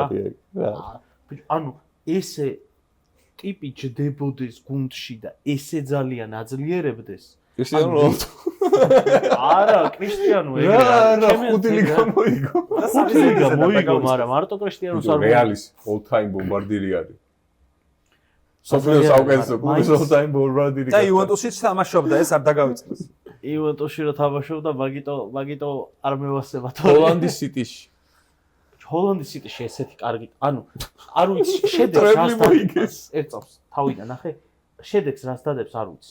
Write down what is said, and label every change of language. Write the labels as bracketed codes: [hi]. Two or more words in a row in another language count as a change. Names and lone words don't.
[ka] რა. ანუ ესე ტიპი ჯდებოდეს გუნდში და ესე ძალიან აძლიერებდეს. კრისტიანო რონალდო. არა, კრისტიანო ეგ რა, ხუთი ლიგა მოიგო. ხუთი ლიგა მოიგო, მაგრამ მარტო კრისტიანოს არ მოიგო. რეალის [en] all time [ka] ბომბარდირი არის. სოფლიოს საუკეთესო კლუბის [en] all time [ka] ბომბარდირი. და იუვენტუსიც თამაშობდა, ეს არ დაგავიწყდეს. იუვენტუსში რო თამაშობდა, მაგიტო არ მევასება თორე. ჰოლანდის სიტიში. ჰოლანდის სიტიში ესეთი კარგი, ანუ არ ვიცი, შედეგს ტრემლი რას მოიგეს. ერთ წამს თავიდან ნახე, შედეგს რას დადებს არ ვიცი.